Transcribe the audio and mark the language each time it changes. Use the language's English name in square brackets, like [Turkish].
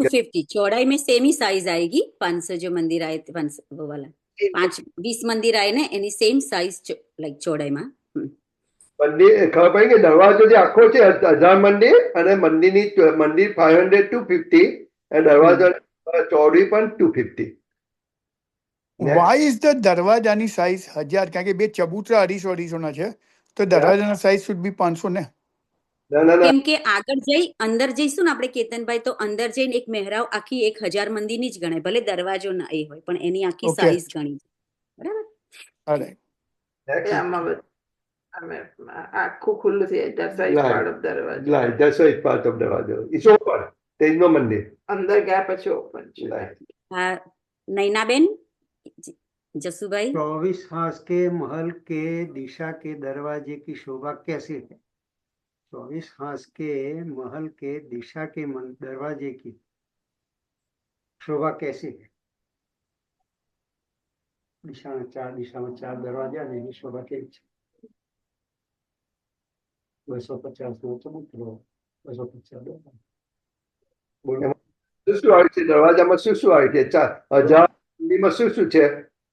[Hindi] 250 चौड़ाई में सेम ही साइज आएगी. 500 जो मंदिर आए थे, 500 वो वाला 20 मंदिर आए ने एनी सेम साइज लाइक चौड़ाई में. [Gujarati] મંદિર ખબર પડી કે દરવાજો જે આખો છે 1000 મંદિર, અને મંદિર 500 250, અને દરવાજો ચોડી પણ 250. [English] Why is the દરવાજાની size 1000? [Gujarati] કારણ કે બે ચબૂતરા 250 ના છે, તો દરવાજાનો સાઇઝ [English] should be [Gujarati] 500 ને. ના ના ના, કેમ કે આગળ જઈ અંદર જઈશું ને આપણે કેતનભાઈ, તો અંદર જઈને એક મહેરાવ આખી 1000 મંદિરની જ ગણાય, ભલે દરવાજો ના એ હોય પણ એની આખી [English] Okay. [Gujarati] સાઈઝ ગણી છે. બરાબર. અરે [English] next. [Gujarati] આખું ખુલ્લું થઈ જાય. [English] That's why it's Right. part of દરવાજો. Right, that's why it's part of દરવાજો. It's open. There is no મંદિર. [Gujarati] અંદર ગયા પછી ઓપન છે. [English] Right. [Gujarati] હા નૈનાબેન, જસુભાઈ. [Hindi] 24 हांस के महल के दिशा के दरवाजे की शोभा कैसी है? 24 हांस के महल के दिशा के दरवाजे की शोभा कैसी है? [Gujarati] दिशाમાં ચાર દરવાજા ને એની શોભા કેવી છે? 250 નો ચબૂતરો, 250 દરવાજા. શું આવે છે દરવાજામાં? શું આવે છે? 1000 મંદિરમાં શું છે?